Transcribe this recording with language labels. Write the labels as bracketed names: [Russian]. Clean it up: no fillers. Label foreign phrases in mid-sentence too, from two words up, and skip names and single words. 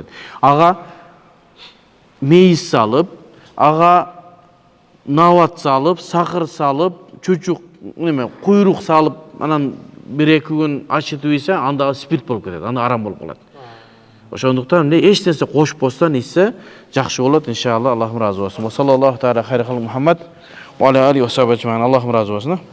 [Kyrgyz] Ага мейиз салып, ага нават салып, сакыр салып, чучук неме куйрук салып, анан 1-2 күн ачытып ийсе, анда спирт болуп кетет, анда арам болуп калат. Ошондуктан эч нерсе кошпостон ичсе жакшы болот, иншалла. Аллахым разы болсун. [Arabic] صلى الله تعالى خير خلق محمد وعلى آله وصحبه. [Kyrgyz] Аллахым разы болсун.